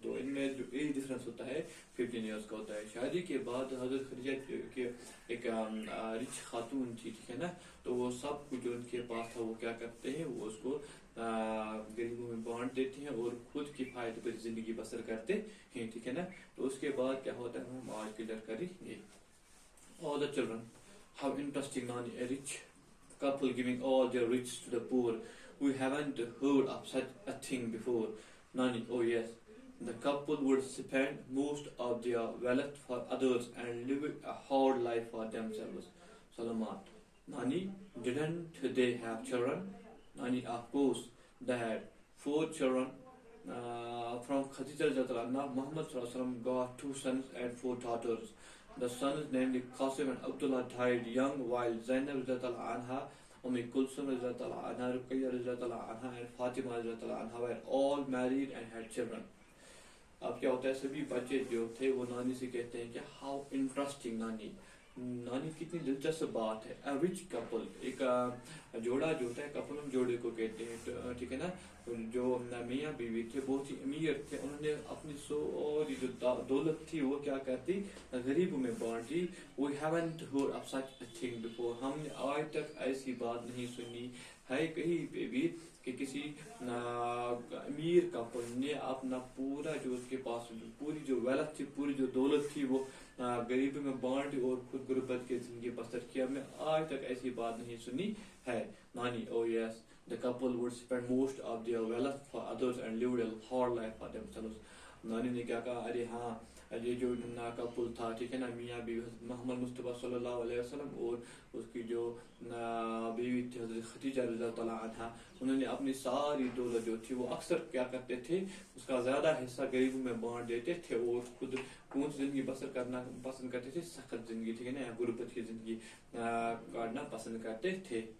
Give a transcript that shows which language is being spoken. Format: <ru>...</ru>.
<hi>तो इनमें जो एज डिफरेंस होता है</hi> <en>15 years</en> <hi>का होता है। शादी के बाद हज़रत खदीजा के एक रिच खातून थी, ठीक है ना, तो वो सब कुछ जो उनके पास था वो क्या करते हैं, वो उसको गरीबों में बांट देते हैं और खुद किफायत पर जिंदगी बसर करते हैं, ठीक है ना। तो उसके बाद क्या होता है हम आज क्लियर करेंगे।</hi> <en>All the children, how interesting, Nani, a rich couple giving all their riches to the poor. We haven't heard of such a thing before. Nani, oh yes, the couple would spend most of their wealth for others and live a hard life for themselves. Salamat. Nani, didn't they have children? Nani, of course, they had 4 children. From Khadija Radhiyallahu anha, Muhammad Sallallahu Alaihi Wasallam got 2 sons and 4 daughters. The sons, namely Qasim and Abdullah, died young, while Zainab Radhiyallahu anha, Kulsum Radhiyallahu anha, Ruqayya Radhiyallahu anha, and Fatima Radhiyallahu anha were all married and had children.</en> <hi>अब क्या होता है, सभी बच्चे जो थे वो नानी से कहते हैं कि</hi> <en>how interesting नानी,</en> <hi>नानी कितनी दिलचस्प बात है।</hi> <en>a rich couple,</en> <hi>एक जोड़ा जो होता है कपल हम जोड़े को कहते हैं, ठीक है ना। जो मियाँ बीवी थे बहुत ही अमीर थे, उन्होंने अपनी सारी जो दौलत थी वो क्या करती, गरीबों में बांट दी।</hi> <en>We haven't heard of such a thing before,</en> <hi>हमने आज तक ऐसी बात नहीं सुनी है कहीं पे भी कि किसी अमीर कपल ने अपना पूरा जो उसके पास पूरी जो वेल्थ थी, पूरी जो दौलत थी वो गरीबों में बांट और खुद गुर्बत की जिंदगी बसर किया। हमने आज तक ऐसी बात नहीं सुनी है। नानी,</hi> <en>oh yes, the couple would spend most of their wealth for others and lived a hard life for themselves.</en> <hi>नानी ने क्या कहा, अरे हाँ, ये जो कपल था, ठीक है ना, मियाँ बीवी मोहम्मद मुस्तफ़ा सल्लल्लाहु अलैहि वसल्लम और उसकी जो बीवी थी हज़रत खदीजा रज़ियल्लाहु तआला अन्हा, उन्होंने अपनी सारी दौलत जो थी वो अक्सर क्या करते थे, उसका ज़्यादा हिस्सा गरीबों में बांट देते थे और खुद कौन सी ज़िंदगी बसर करना पसंद करते थे, सख्त ज़िंदगी, ठीक है ना, गुर्बत की ज़िंदगी काटना पसंद करते थे।</hi>